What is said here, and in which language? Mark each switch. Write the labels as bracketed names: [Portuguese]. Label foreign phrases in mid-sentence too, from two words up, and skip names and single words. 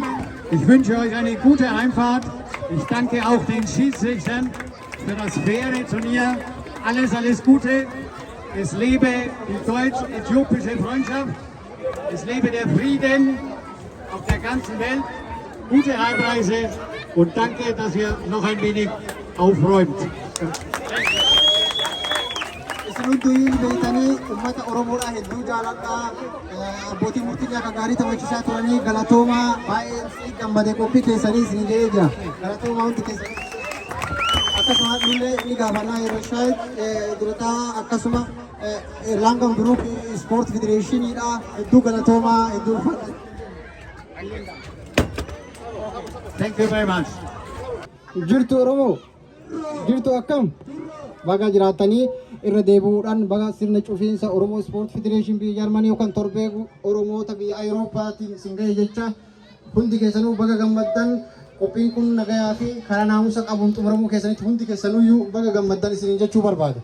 [German] Ich wünsche euch eine gute Heimfahrt. Ich danke auch den Schiedsrichtern für das faire Turnier. Alles Gute. Es lebe die deutsch-äthiopische Freundschaft. Es lebe der Frieden auf der ganzen Welt. Gute Heimreise und danke, dass ihr noch ein wenig aufräumt. [Oromo] Isinuntuyin beekanii uummata Oromoodhaa hedduu jaaladhaa. Abbootii murtii akka gaarii taphachiisaa turanii galatoomaa baay'ee gammadee qophii keessanii isin ga'ee jira. Galatoomaa hundi keessanii. Akkasuma illee ni gaafannaa yeroo shaayit durataa akkasuma Erlangen Group Sport Federationiidha. Hedduu galatoomaa hedduu ulfaadha. [English] Thank you very much. [Oromo] Jirtu Oromoo. Jirtu akkam. Baga jiraatanii irra deebi'uudhaan baga sirna cufiinsa Oromoo Sport Federation biyya Jarmanii yookaan torbee Oromoota biyya Awurooppaatiin isin ga'e jecha hundi keessanuu baga gammaddan. Qophiin kun nagayaa fi karaa naamusa qabuun xumuramuu keessanitti hundi keessanuyyuu baga gammaddan isiniin jechuu barbaada.